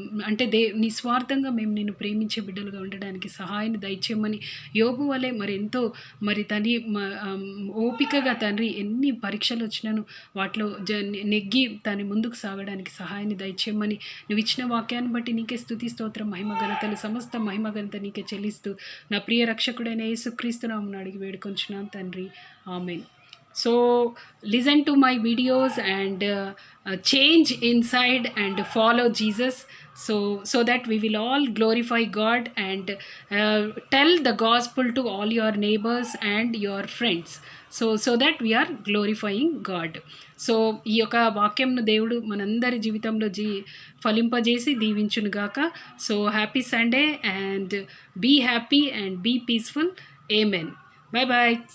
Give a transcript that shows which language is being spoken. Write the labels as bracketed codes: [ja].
[te] అంటే నిస్వార్థంగా మేము నిన్ను ప్రేమించే బిడ్డలుగా ఉండడానికి సహాయాన్ని దయచేయమని యోబు వలె మరి ఎంతో మరి తండ్రి ఓపికగా తండ్రి ఎన్ని పరీక్షలు వచ్చినాను వాటిలో నెగ్గి తను ముందుకు సాగడానికి సహాయాన్ని దయచేయమని నువ్వు ఇచ్చిన వాక్యాన్ని బట్టి నీకే స్తుతి, స్తోత్రం, మహిమ, ఘనతలు, సమస్త మహిమ ఘనత నీకే చెల్లిస్తూ నా ప్రియ రక్షకుడైన యేసుక్రీస్తు నామమున అడిగి వేడుకొంచున్నాను తండ్రి. ఆమేన్. [en] So listen to my videos and change inside and follow Jesus, so that we will all glorify God and tell the gospel to all your neighbors and your friends, so that we are glorifying God. [te] So ఈ యొక్క వాక్యంను దేవుడు మనందరి జీవితంలో ఫలింపజేసి దీవించును గాక. [en] So happy Sunday and be happy and be peaceful. Amen. Bye bye.